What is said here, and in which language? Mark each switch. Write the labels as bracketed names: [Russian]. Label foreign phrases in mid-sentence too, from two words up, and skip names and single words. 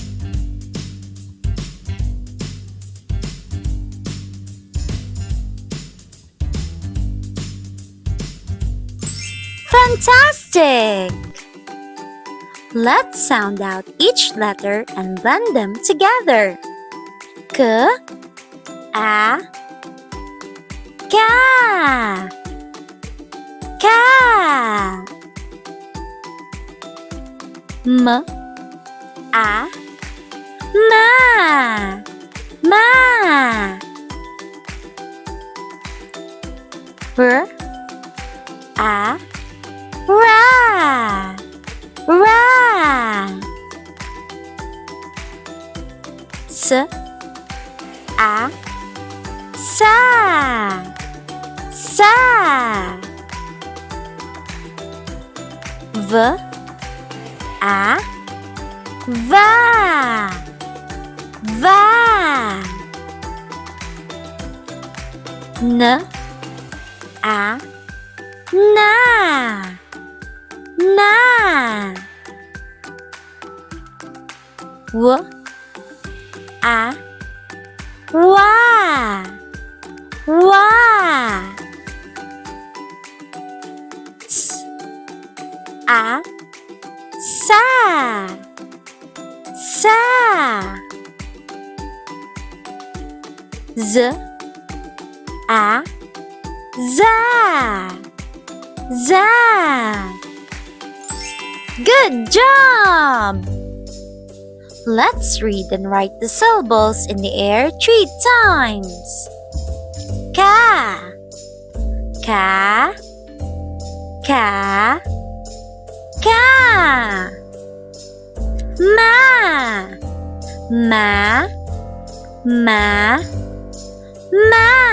[English] Fantastic! Let's sound out each letter and blend them together. K, A, ka, ka. M, A, ma, ma. R, A, ra, ra. S, A, sa, sa. a, va, va. N, a, na, na. W, a, wa, wa. S, a, sa, sa. Z, a, za, za. Good job! Let's read and write the syllables in the air 3 times. Ka, ka, ka, ka. Ma, ma, ma, ma.